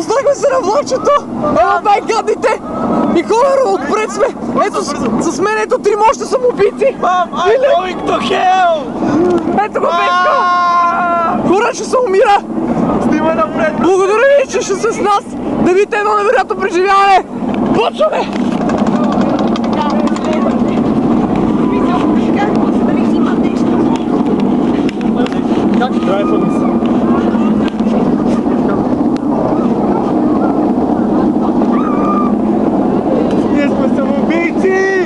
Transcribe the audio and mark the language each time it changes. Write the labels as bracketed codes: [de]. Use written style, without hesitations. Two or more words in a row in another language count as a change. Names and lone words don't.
[bg] Качваме се на влакчето! Ела най-гадните! И хора, отпред сме! Ето с мен, ето трима още самоубийци! [en] Mom, I'm going to hell! [bg] Ето го Петко! Хора, ще се умира! Снимай напред! Благодаря ви, че ще сте с нас! Да видите едно невероятно преживяване! Почваме! Ние сме самоубийци!